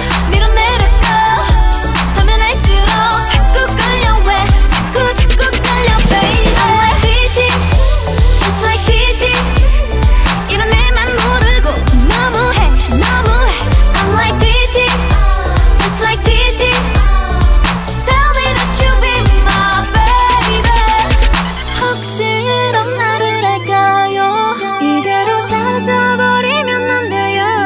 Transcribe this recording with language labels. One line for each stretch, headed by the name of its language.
Korean: 밀어내려고 하면 할수록 자꾸 끌려. 왜 자꾸 끌려
English: baby. I like TT just like TT.
Korean: 이런 내맘 모르고 너무해.
English: I'm like TT just like TT. Tell me that you be my baby.
Korean: 혹시 이런 나를 할까요? 이대로 사라져버리면 안 돼요.